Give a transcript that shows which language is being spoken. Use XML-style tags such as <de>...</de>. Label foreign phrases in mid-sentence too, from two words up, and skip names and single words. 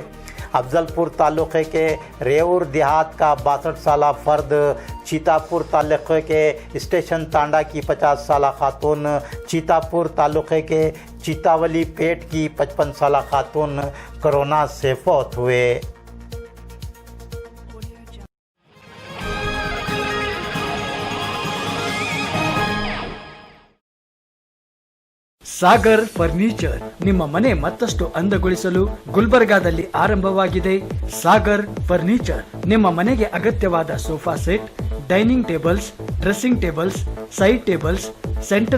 <ur>افضل پور تعلقے کے ریؤر دیہات کا 62 سالہ فرد، چیتاپور تعلقے کے اسٹیشن تانڈا کی 50 سالہ خاتون، چیتاپور تعلقے کے چیتاولی پیٹ کی 55 سالہ خاتون کورونا سے فوت ہوئے.</ur> <kn>ಸಾಗರ್ ಫರ್ನಿಚರ್ ನಿಮ್ಮ ಮನೆ ಮತ್ತಷ್ಟು ಅಂದಗೊಳಿಸಲು ಗುಲ್ಬರ್ಗಾದಲ್ಲಿ ಆರಂಭವಾಗಿದೆ. ಸಾಗರ್ ಫರ್ನಿಚರ್ ನಿಮ್ಮ ಮನೆಗೆ ಅಗತ್ಯವಾದ</kn> <en>sofa set, dining tables, dressing tables, side tables, center</en>